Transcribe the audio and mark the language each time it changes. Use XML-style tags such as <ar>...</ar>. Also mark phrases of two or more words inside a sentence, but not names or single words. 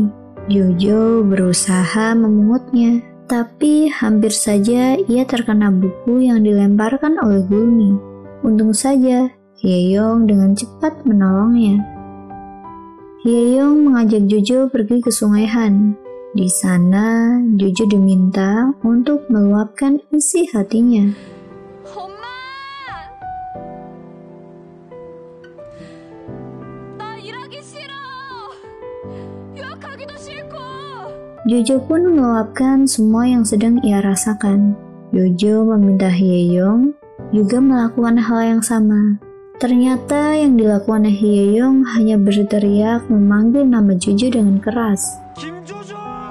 <id>Jojo berusaha memungutnya, tapi hampir saja ia terkena buku yang dilemparkan oleh Gulmi. Untung saja Hye-young dengan cepat menolongnya. Hye-young mengajak Jojo pergi ke Sungai Han. Di sana, Jojo diminta untuk meluapkan isi hatinya.</id> <ko>엄마! 나 일하기 싫어! 유학하기도 싫고!</ko> <id>Jojo pun meluapkan semua yang sedang ia rasakan. Jojo meminta Hye-young juga melakukan hal yang sama. Ternyata yang dilakukan Hye-young hanya berteriak memanggil nama Jojo dengan keras. Kim Jojo!</id>